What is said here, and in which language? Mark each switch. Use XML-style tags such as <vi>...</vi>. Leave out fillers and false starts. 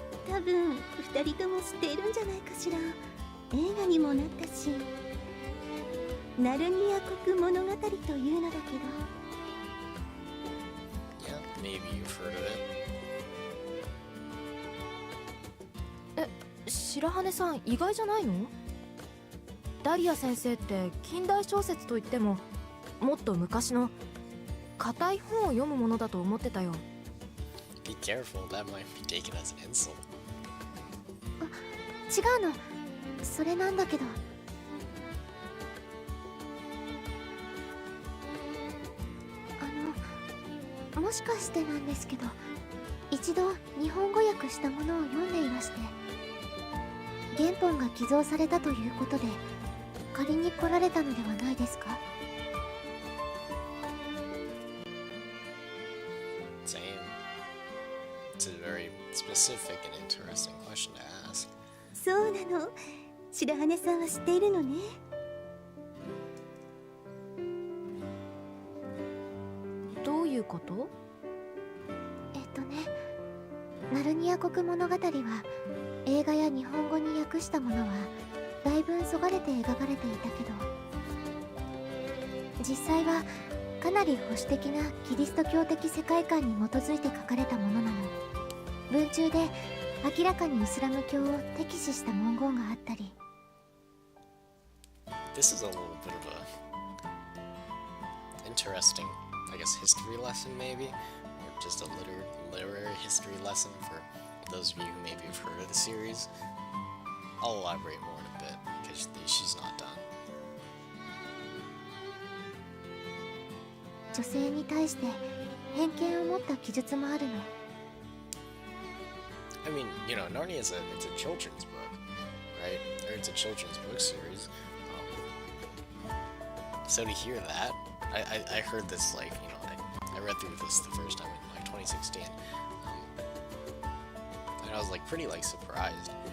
<ja>多分2人とも知っているんじゃないかしら。映画にもなったし、ナルニア国物語というのだけど。</ja> <en>Yeah, maybe you've heard of it.</en> <ja>白羽さん意外じゃないの？ダリア先生って近代小説といってももっと昔の硬い本を読むものだと思ってたよ。</ja> <en>Be careful, that might be taken as an insult.</en> <ja>違うの、それなんだけど。もしかしてなんですけど、一度日本語訳したものを読んでいまして、原本が寄贈されたということで借りに来られたのではないですか？</ja> <en>Same. It's a very specific and interesting question to ask.</en> <ja>そうなの、白羽さんは知っているのね。どういうこと？ナルニア国物語は映画や日本語に訳したものはだいぶそがれて描かれていたけど、実際はかなり保守的なキリスト教的世界観に基づいて書かれたものなの。文中で明らかにイスラム教を敵視した文言があったり。</ja> <en>This is a little bit of a interesting, I guess, history lesson maybe, or just a literary history lesson for those of you who maybe have heard of the series. I'll elaborate more in a bit because she's not done.</en> <ja>女性に対して偏見を持った記述もあるの。</ja> <en>I mean, you know, Narnia is it's a children's book, right? Or it's a children's book series. So to hear that, I heard this like, you know, I read through this the first time in like 2016, and I was like pretty like surprised.</en>